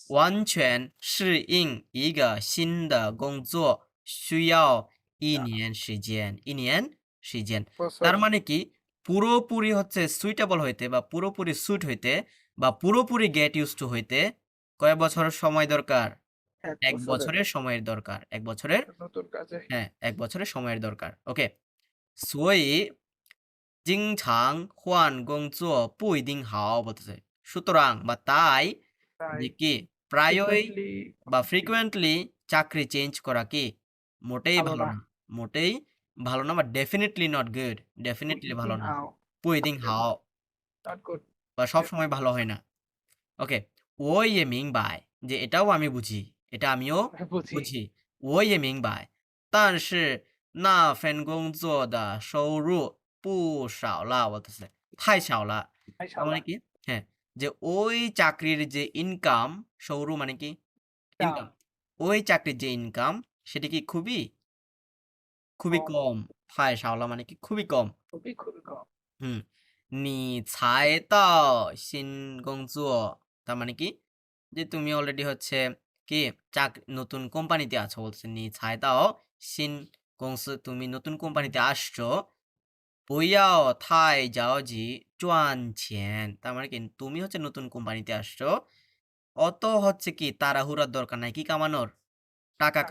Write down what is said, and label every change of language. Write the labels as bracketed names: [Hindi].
[Chinese] 完全适应一个新的工作需要1年时间1年时间 [Bangla] বছর তার মানে কি পুরোপুরি হচ্ছে সুইটেবল হইতে বা পুরোপুরি সুট হইতে বা পুরোপুরি গেট ইউজ টু হইতে কয় বছরের সময় দরকার 1 এক বছরের বছরের সময়ের দরকার এক বছরের নতুন কাজে হ্যাঁ 1 বছরের সময়ের দরকার ওকে [Chinese] 所以经常换工作不一定好 [Bangla] বলতেছে সুতরাং বা তাই তাই যে কি প্রায়ই ফ্রিকোয়েন্টলি বা ফ্রিকুয়েন্টলি চাকরি চেঞ্জ করা কি মোটেই ভালো ভালো না না মোটেই ভালো না বা ডেফিনেটলি নট গুড ডেফিনেটলি ভালো না [Chinese] 不一定好 [Bangla] নট গুড বা সবসময় ভালো হয় না ওকে [Chinese] 我也明白 [Bangla] যে এটাও আমি বুঝি এটা আমিও বুঝি বুঝি [Chinese] 我也明白但是那份工作的收入不少了 [Bangla] বলতেছে [Chinese] 太少了 [Bangla] তার মানে মাশাআল্লাহ কি হ্যাঁ যে ওই চাকরির যে ইনকাম সৌরু মানে কি দাম ইনকাম ওই চাকরির যে ইনকাম সেটা কি খুবই কম কম [Chinese] 太少了 [Bangla] মানে কি খুবই কম খুবই খুবই কম হুম [Chinese] 你才到新工作 [Bangla] তার মানে কি যে তুমি অলরেডি হচ্ছে কি নতুন কোম্পানিতে আছো বলছে [Chinese] 你才到新公司 [Bangla] তুমি নতুন কোম্পানিতে আসছো [Chinese] 不要太着急赚钱 [Bangla] তার মানে কি তুমি হচ্ছে নতুন কোম্পানিতে আসছো অত হচ্ছে কি তাড়াহুড়ার দরকার নাই কি কামানোর টাকা